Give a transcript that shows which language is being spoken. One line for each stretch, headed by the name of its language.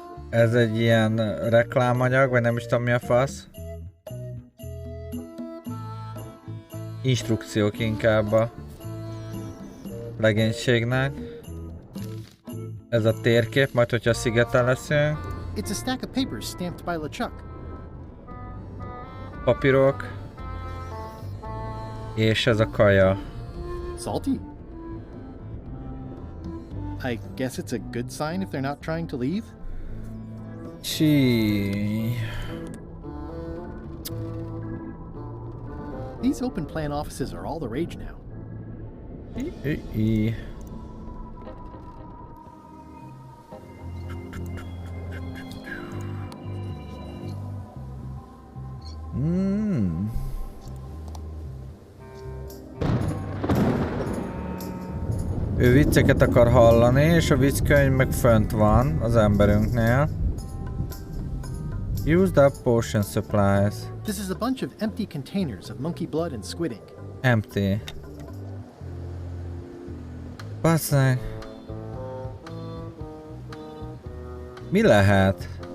Hungarian: Ez egy ilyen reklámanyag, vagy nem is tudom mi a fasz. Instrukciók inkább a legénységnek. Ez a térkép, majd hogyha szigeten leszünk.
English: It's a stack of papers stamped by LeChuck.
Hungarian: Papírok. És ez a kaja.
English: Salty? I guess it's a good sign if they're not trying to leave? Gee. These open plan offices are all the rage now.
Hungarian: Ő vicceket akar hallani, és a vicckönyv meg fönt van az emberünknél.
English: Used up potion supplies. This is a bunch of empty containers of monkey blood and squid ink. Empty.
Hungarian: Basszeg. Mi lehet?